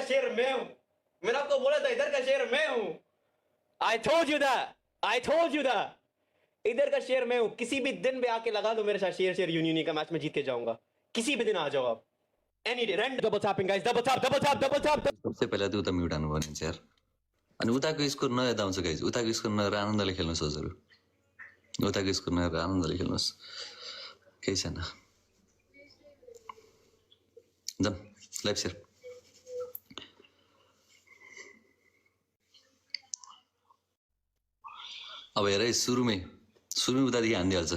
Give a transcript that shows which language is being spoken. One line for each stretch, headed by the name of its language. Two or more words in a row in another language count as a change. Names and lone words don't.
Hindi: शेर मैं हूं, मैंने आपको बोला था इधर का शेर मैं हूं।
English: I told you that,
Hindi: इधर का शेर मैं हूं। किसी भी दिन पे आके लगा दो मेरे साथ शेर यूनियन का मैच में जीत के जाऊंगा, किसी भी दिन आ जाओ आप,
English: any day. Rand double tapping guys, double tap.
Nepali: सबसे पहिला त उता म्युट हान्नु पर्ने यार। अनि उताको स्कोर नहेर्दा हुन्छ गाइज, उताको स्कोर नहेरेर आनन्दले खेल्नुहोस् हजुर, उताको स्कोर नहेरेर आनन्दले खेल्नुहोस्, केही छैन।
English: जाम live share.
Nepali: अब हेर है, सुरुमै उतादेखि हानिदिइहाल्छ।